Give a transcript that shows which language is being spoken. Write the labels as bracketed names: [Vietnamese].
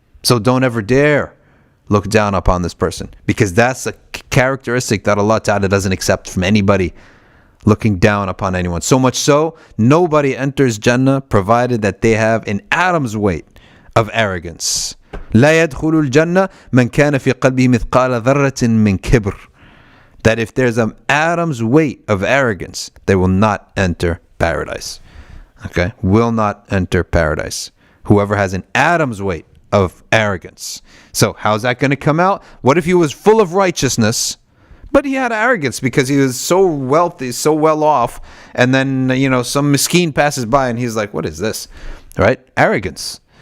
[English] So don't ever dare look down upon this person because that's a characteristic that Allah Ta'ala doesn't accept from anybody. Looking down upon anyone. So much so, nobody enters Jannah provided that they have an atom's weight of arrogance. [Arabic] لا يدخل الجنة من كان في قلبه مثقال ذرة من كبر. [English] That if there's an atom's weight of arrogance, they will not enter paradise. Okay? Will not enter paradise. Whoever has an atom's weight of arrogance. So how's that going to come out? What if he was full of righteousness, but he had arrogance because he was so wealthy, so well off, and then, some miskeen passes by and he's like, what is this? Right? Arrogance.